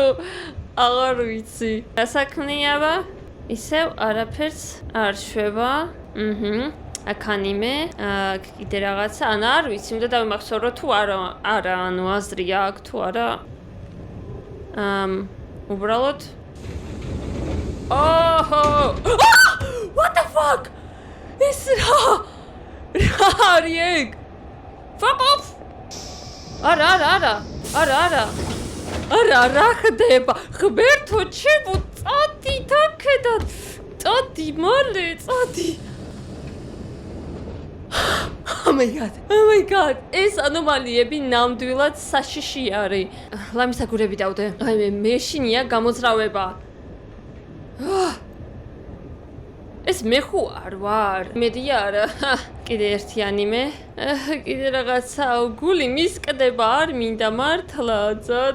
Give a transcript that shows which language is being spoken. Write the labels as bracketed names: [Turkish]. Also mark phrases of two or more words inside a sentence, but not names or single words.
[Georgian] აღარ ვიცი. რა საქმეა? ისევ არაფერს არ შვება. აქ ანიმე, აქ კიდე რაღაცა. არ ვიცი, უნდა დავიმახსოვრო თუ არა, აზრია აქ თუ არა. [English] უბრალოდ What the fuck? [Georgian] ეს რა არის ეგ? [English] Fuck off! [Georgian] არა. რა ხდება? ღმერთო ჩემო, წადი თაქედან. წადი მალე, წადი. [English] Oh my god. [Georgian] ეს ანომალიები ნამდვილად საშიში არის. ლამის აგურები დავდე. მე მეშინია გამოძრავება. ეს მე ხო არ ვარ. მედია არა. კიდე ერთი ანიმე. კიდე რაღაცა გული მისკდება, არ მინდა მართლა ძად.